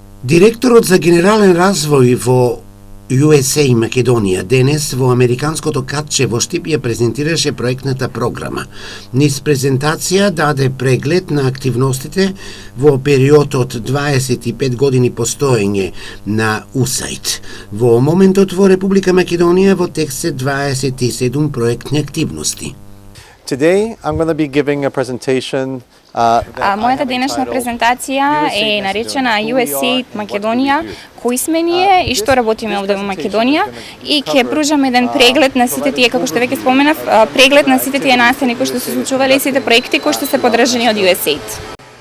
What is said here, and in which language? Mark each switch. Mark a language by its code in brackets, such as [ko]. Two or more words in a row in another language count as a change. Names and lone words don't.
[mk] Директорот за генерален развој во USA Македонија денес во американското катче во Штип ја презентираше проектната програма. Низ презентација даде преглед на активностите во период од 25 години постоење на USAID. Во моментот во Република Македонија во текст се 27 проектни активности. [en] Today I'm going to be giving a presentation [mk] Мојата денешна презентација е наречена USAID Македонија, кои сме ние и што работиме овде во Македонија, и ќе пружам еден преглед на сите тие, како што веќе споменав, преглед на сите тие настани кои што се случувале и сите проекти кои што се поддржани од USAID.